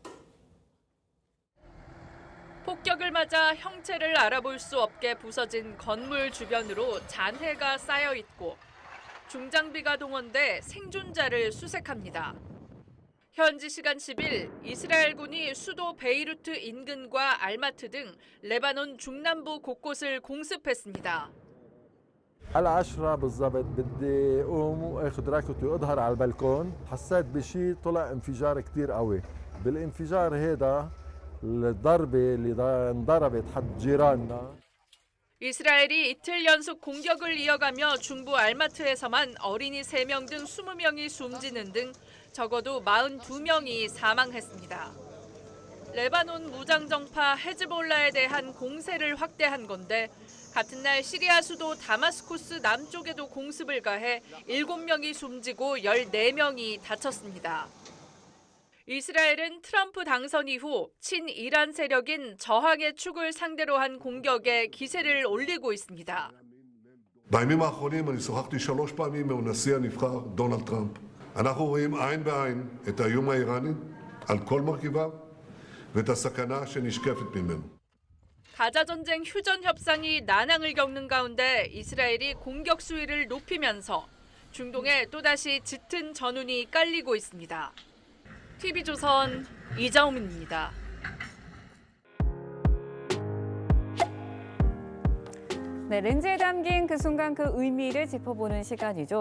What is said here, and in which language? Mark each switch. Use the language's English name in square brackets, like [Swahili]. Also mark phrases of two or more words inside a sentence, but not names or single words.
[Korean] 폭격을 맞아 형체를 알아볼 수 없게 부서진 건물 주변으로 잔해가 쌓여 있고 중장비가 동원돼 생존자를 수색합니다. 현지 시간 10일 이스라엘군이 수도 베이루트 인근과 알마트 등 레바논 중남부 곳곳을 공습했습니다. [Arabic] على 10 بالضبط بدي اقوم واخذ راكت واظهر على البلكون حسيت بشيء طلع انفجار كثير قوي بالانفجار هذا الضربه اللي انضربت حد جيراننا [Korean] 이스라엘이 이틀 연속 공격을 이어가며 중부 알마트에서만 어린이 3명 등 20명이 숨지는 등 적어도 42명이 사망했습니다. 레바논 무장정파 헤즈볼라에 대한 공세를 확대한 건데 같은 날 시리아 수도 다마스쿠스 남쪽에도 공습을 가해 7명이 숨지고 14명이 다쳤습니다. 이스라엘은 트럼프 당선 이후 친이란 세력인 저항의 축을 상대로 한 공격에 기세를 올리고 있습니다. [Hebrew] בימים האחרונים אני שוחחתי 3 פעמים עם הנשיא הנבחר דונלד טראמפ. אנחנו רואים עין בעין את האיום האיראני על כל מרכיביו ואת הסכנה שנשקפת ממנו. [Korean] 가자 전쟁 휴전 협상이 난항을 겪는 가운데 이스라엘이 공격 수위를 높이면서 중동에 또다시 짙은 전운이 깔리고 있습니다. TV조선 이자우민입니다. 네, 렌즈에 담긴 그 순간 그 의미를 짚어보는 시간이죠.